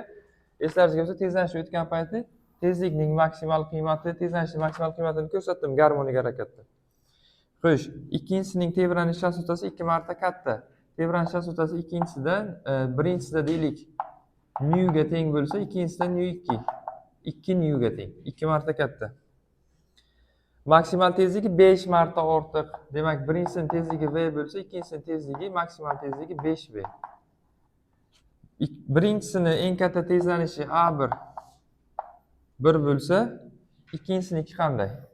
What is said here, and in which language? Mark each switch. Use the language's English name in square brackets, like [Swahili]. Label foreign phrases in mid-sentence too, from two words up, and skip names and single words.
[Uzbek] Eslaringizga bo'lsa, tezlanish o'tgan payti tezlikning maksimal qiymati, tezlanishning maksimal qiymatini ko'rsatdim garmonik harakatda. Xo'sh, ikkinchisining tebranish chassasi 2 marta katta. Tebranish chassasi ikkinchisidan birinchisida deylik nu ga teng bo'lsa, ikkinchisida nu 2. 2 nu ga teng. 2 marta katta. Maksimal tezligi 5 marta ortiq. Demak, birinchisining tezligi v bo'lsa, ikkinchisining tezligi maksimal tezligi 5v. Birinchisining eng katta tezlanishi A1 1 bo'lsa, ikkinchisiniki qanday?